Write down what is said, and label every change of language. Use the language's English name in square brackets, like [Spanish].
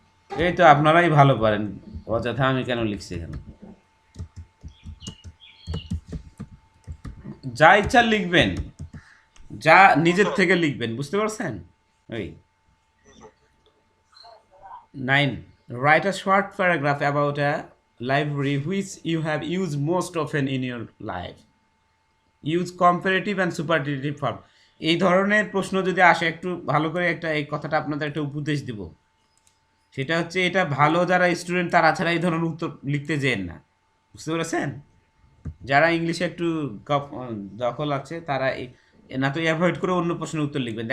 [Bangla] এই তো আপনারাই ভালো পারেন, অযথা আমি কেন লিখছি এখানে। যা ইচ্ছা লিখবেন, যা নিজের থেকে লিখবেন, বুঝতে পারছেন? [English] ওই 9, write a short paragraph about a library which you have used most often in your life. Use comparative and superlative form. [Bangla] এই ধরনের প্রশ্ন যদি আসে, একটু ভালো করে একটা এই কথাটা আপনাদের একটা উপদেশ দিব। সেটা হচ্ছে, এটা ভালো যারা স্টুডেন্ট তারা ছাড়া এই ধরনের উত্তর লিখতে যেন না, বুঝতে পেরেছেন? যারা ইংলিশে একটু দখল আছে তারা না তো অ্যাভয়েড করে অন্য প্রশ্নের উত্তর লিখবেন।